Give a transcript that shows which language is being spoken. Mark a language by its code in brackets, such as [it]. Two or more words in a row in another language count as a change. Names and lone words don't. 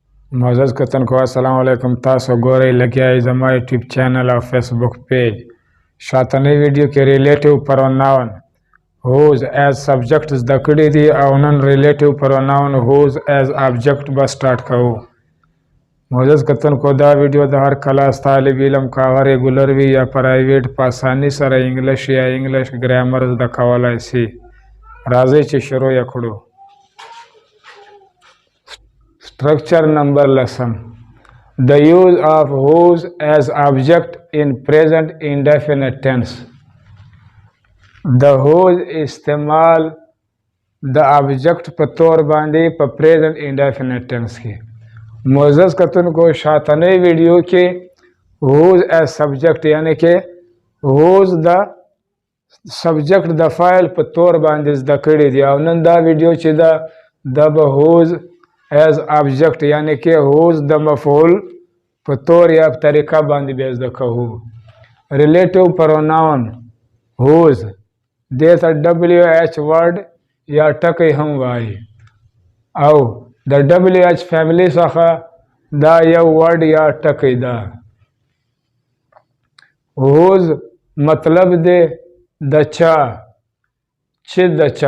[ps] معزز کتن کو السلام علیکم. تاسو ګورئ لګیا زما یوټیوب چینل او فیسبوک پیج. شاتنی ویډیو کې [en] relative pronoun whose as subject [ps] زده کړي دي او نن [en] relative pronoun whose as object [ps] به سٹارټ کوو. معزز کتن کو دا ویډیو د هر کلاس طالب علم کاغه ریګولر وي یا پرایویټ په اسانۍ سره انګلیش یا [en] English grammar [ps] زده کولای شي. راځئ چې شروع یې کړو. [en] Structure number lesson. The use of whose as object in present indefinite tense. The whose [ps] استعمال د object په تور باندې په [en] present indefinite tense [ps] کې. معزز کتونکو شاتنی ویډیو کې [en] whose as subject [ps] یعنی کې whose د subject د فاعل په تور باندې زده کړي دي او نن دا ویډیو چې دا به [en] whose as object [ps] یعنی که whose د مفعول په طور یا په طریقه باندې به زده کوو. [en] relative pronoun whose [ps] دې ته [en] WH word [ps] یا ټکی هم وایي او د [en] WH family [ps] څخه دا یو word یا ټکی ده. whose مطلب دی د چا، چې د چا.